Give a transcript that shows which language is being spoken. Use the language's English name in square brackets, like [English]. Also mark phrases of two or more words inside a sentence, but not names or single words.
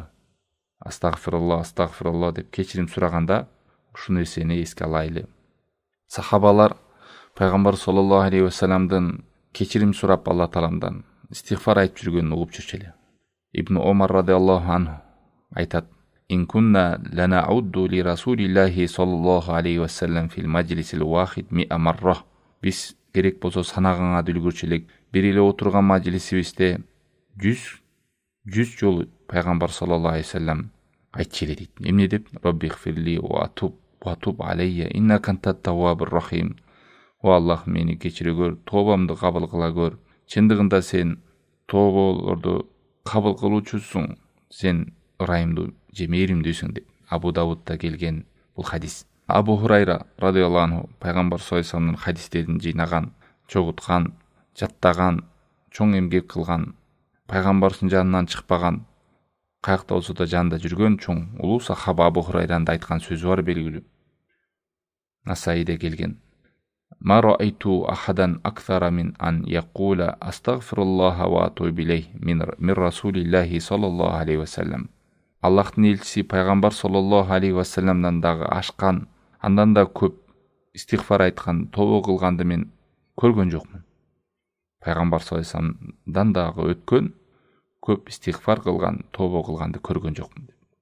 [Kyrgyz] Астагфируллах деп кечирим сураганда ушул нерсени эске алайлы. Сахабалар Пайгамбар [Arabic] صلى الله عليه وسلم [Kyrgyz] кечирим сурап Алла Тааламдан истигфар айтып жүргөнүн угуп жүрчү эле. Ибн Омар [Arabic] رضي الله عنه [Kyrgyz] айтат: [Arabic] "إن كنا لنعد لرسول الله صلى الله عليه وسلم في المجلس الواحد 100 مرة." [Kyrgyz] Биз керек болсо санаганга үлгүрчү элек. Бир эле отурган маджлисибизде 100 жолу Пайгамбар [Arabic] صلى الله عليه وسلم [Kyrgyz] айтчу эле дейт. Эмне деп? [Arabic] "رب اغفر لي وتب علي إنك أنت التواب الرحيم." [Kyrgyz] О Аллах, мени кечире көр, тобамды кабыл кыла көр. Чындыгында сен тоболорду кабыл кылуучусуң. Сен ырайымдуу же мээримдүүсүң деп. Абу Давудда келген бул хадис. Абу Хурайра [Arabic] رضي الله عنه [Kyrgyz] Пайгамбар [Arabic] صلى الله عليه وسلم [Kyrgyz] хадистерин жыйнаган, чогуткан, жаттаган, чоң эмгек кылган, пайгамбардын жанынан чыкпаган, каякта болсо да жанында жүргөн чоң улуу сахаба Абу Хурайранын айткан сөзү бар белгилүү. Насаиде келген. [Arabic] "ما رأيت أحدا أكثر من أن يقول أستغفر الله وأتوب إليه من رسول الله صلى الله عليه وسلم." [Kyrgyz] Аллахтын элчиси Пайгамбар [Arabic] صلى الله عليه وسلم [Kyrgyz] дагы ашкан, андан да көп истигфар айткан, тобо кылганды мен көргөн жокмун. Пайгамбар [Arabic] صلى الله عليه وسلم [Kyrgyz] дагы өткөн, көп истигфар кылган, тобо кылганды көргөн жокмун деп.